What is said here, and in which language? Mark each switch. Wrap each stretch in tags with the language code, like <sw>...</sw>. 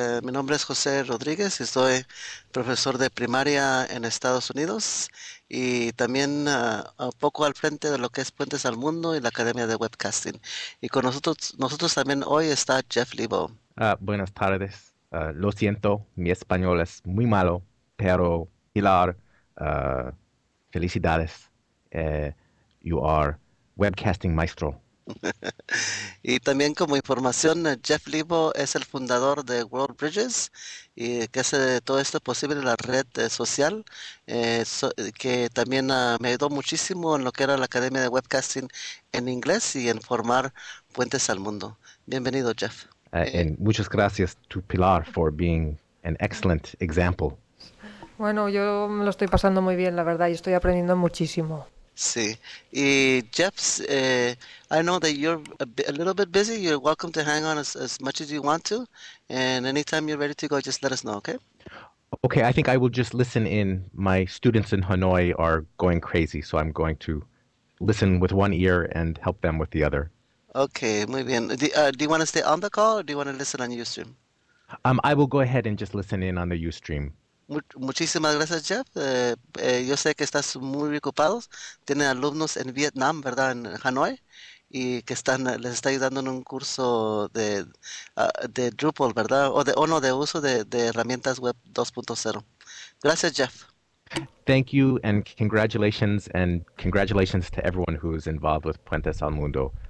<es>Mi nombre es José Rodríguez y soy profesor de primaria en Estados Unidos y también un poco al frente de lo que es Puentes al Mundo y la Academia de Webcasting. Y con nosotros también hoy está Jeff Lebow. Buenas tardes. Lo siento, mi español es muy malo, pero Pilar, felicidades.</es> <en>You are webcasting maestro.</en> <es>Y también como información, Jeff Lebow es el fundador de World Bridges y que hace todo esto posible en la red social, que también me ayudó muchísimo en lo que era la Academia de Webcasting en inglés y en formar Puentes al Mundo. Bienvenido, Jeff.</es> <en>And</en> <es>muchas gracias</es> <en>to Pilar for being an excellent example.</en> <es>Bueno, yo me lo estoy pasando muy bien, la verdad, y estoy aprendiendo muchísimo. Sí.</es> <en>Y Jeff, I know that you're a little bit busy. You're welcome to hang on as much as you want to. And anytime you're ready to go, just let us know, okay? Okay, I think I will just listen in. My students in Hanoi are going crazy, so I'm going to listen with one ear and help them with the other. Okay,</en> <es>muy bien.</es> <en>Do you want to stay on the call or do you want to listen on YouTube? I will go ahead and just listen in on the Ustream.</en> <es>Muchísimas gracias, Jeff. Yo sé que estás muy ocupados. Tienen alumnos en Vietnam, ¿verdad? En Hanoi. Y que les está ayudando en un curso de Drupal, ¿verdad? O no, de uso de herramientas web 2.0. Gracias, Jeff.</es> <en>Thank you and congratulations to everyone who is involved with Puentes al Mundo.</en>